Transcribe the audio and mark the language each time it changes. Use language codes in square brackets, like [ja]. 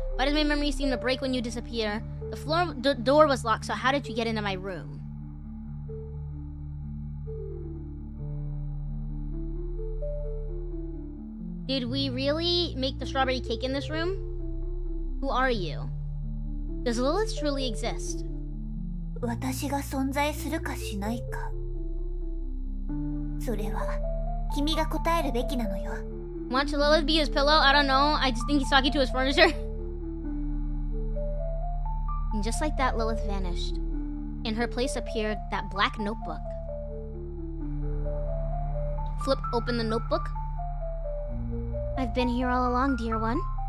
[en] Why does my memory seem to break when you disappear? The door was locked, so how did you get into my room? Did we really make the strawberry cake in this room? Who are you? Does Lilith truly exist? [ja] 私が存在するかしないか。それは君が答えるべきなのよ。 [en] Want to Lilith be his pillow? I don't know. I just think he's talking to his furniture. And just like that, Lilith vanished. In her place appeared that black notebook. Flipped open the notebook. I've been here all along, dear one.